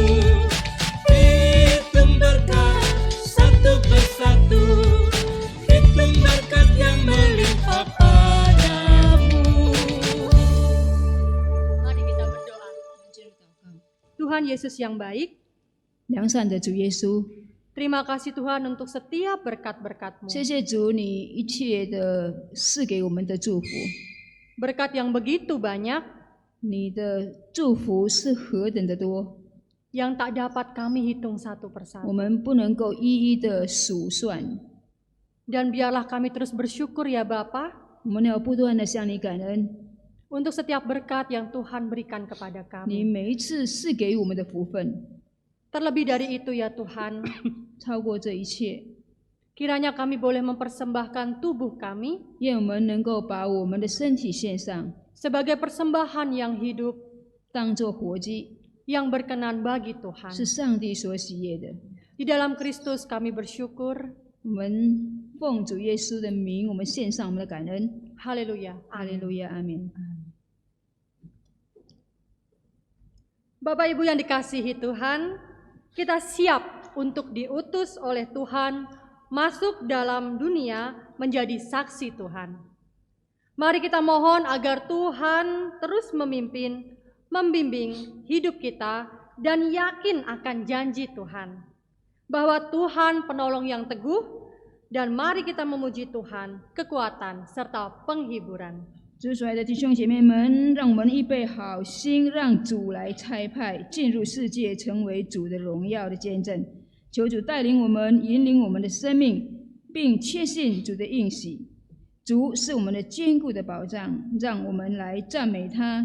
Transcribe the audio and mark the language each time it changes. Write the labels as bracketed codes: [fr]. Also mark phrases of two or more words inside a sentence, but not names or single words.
[id] Hitung berkat satu persatu, hitung berkat yang melimpah padamu. Mari kita berdoa. Tuhan Yesus yang baik, [zh] 良善的主耶稣， [id] terima kasih Tuhan untuk setiap berkat-berkat-Mu. [zh] 谢谢主，你一切的赐给我们的祝福， [id] Berkat yang begitu banyak [zh] 你的祝福是何等的多， [id] yang tak dapat kami hitung satu [zh] 我 [id] persatu. [zh] 们不能够一一的数算。 [id] Dan biarlah kami terus bersyukur ya Bapa [zh] 我们要不断的向你感恩， [id] untuk setiap berkat yang Tuhan berikan kepada [zh] 你 [id] kami. [zh] 每一次赐给我们的福分， [id] Terlebih dari itu ya Tuhan, [zh] 超过这一切， [id] kiranya kami boleh mempersembahkan tubuh kami [zh] 愿我们能够把我们的身体献上， [id] sebagai persembahan yang hidup, [zh] 当作活祭， [id] yang berkenan bagi Tuhan. [zh] 是上帝所喜悦的。 [id] Di dalam Kristus kami bersyukur. [zh] 我们奉主耶稣的名，我们献上我们的感恩。 [id] Haleluya. [zh] 哈利路亚，阿门。 [id] Bapak Ibu yang dikasihi Tuhan, kita siap untuk diutus oleh Tuhan masuk dalam dunia menjadi saksi Tuhan. Mari kita mohon agar Tuhan terus memimpin, membimbing hidup kita dan yakin akan janji Tuhan. Bahwa Tuhan penolong yang teguh, dan mari kita memuji Tuhan, kekuatan serta penghiburan. [zh] 主所爱的弟兄姐妹们，让我们预备好心，让主来差派进入世界，成为主的荣耀的见证。求主带领我们，引领我们的生命，并确信主的应许。主是我们的坚固的保障，让我们来赞美他。